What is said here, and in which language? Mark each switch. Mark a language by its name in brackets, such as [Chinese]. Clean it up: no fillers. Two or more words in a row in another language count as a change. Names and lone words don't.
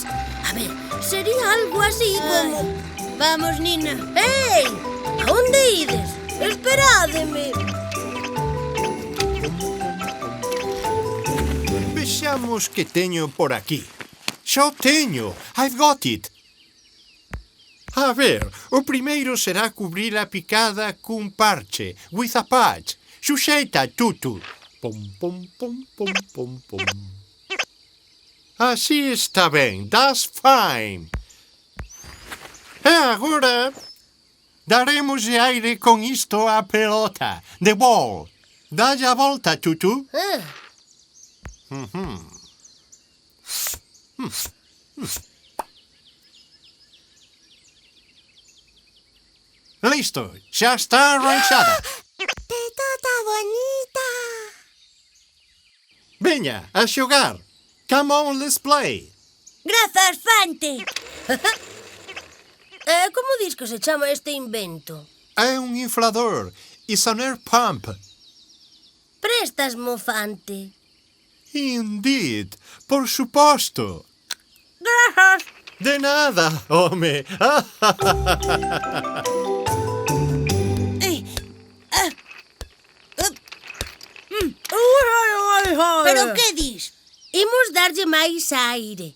[Galician] A ver, sería algo así como... Vamos, Nina. Ei, a onde ides? Esperádeme. Vexamos que teño por aquí. Xa o teño. [English] I've got it. [Galician] A ver, o primeiro será cubrir a picada cun parche, [English] with a patch. [Galician] Xuxeita, Tutu. Pom, pom, pom, pom, pom, pom. Así está ben, [English] that's fine. [Galician] E agora daremos aire con isto á pelota, [English] the ball. [Galician] Dalle a volta, Tutu. Listo, xa está arranxada. Petota bonita. Veña, a xogar. [English] Come on, let's play. [Galician] Grazas, Fante. Como dis que se chama este invento? É un inflador. [English] It's an air pump. [Galician] Prestas, mofante. Indeed, por suposto. Grazas. De nada, home. Pero que dis? Imos darlle máis aire.